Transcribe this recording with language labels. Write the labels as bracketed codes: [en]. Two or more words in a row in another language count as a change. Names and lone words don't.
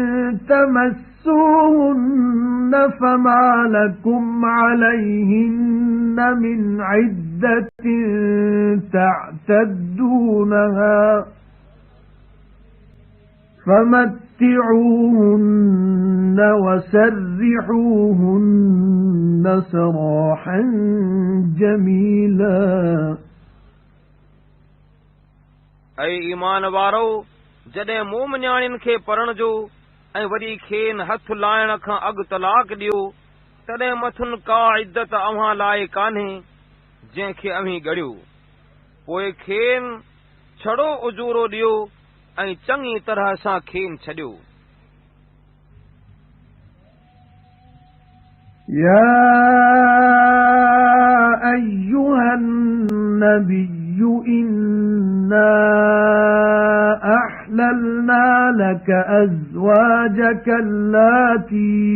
[ar] تمسوهن فما لكم عليهن من عدة تعتدونها فمتعوهن وسرحوهن سراحا جميلا [sd] ऐं ईमान वारो जॾहिं मोमनियाणियुनि खे पढ़ण जो ऐं वरी खेनि हथ लाइण खां अॻु तलाक ॾियो तॾहिं मथुनि का इद्दत अव्हां लाइ कान्हे जंहिंखे अव्हीं ॻड़ियो पोइ खेनि छड़ो उजूरो ॾियो ऐं चङी तरह सां खेनि छॾियो। [ar] يا أيها النبي إِنَّا أَحْلَلْنَا لَكَ أَزْوَاجَكَ اللَّاتِي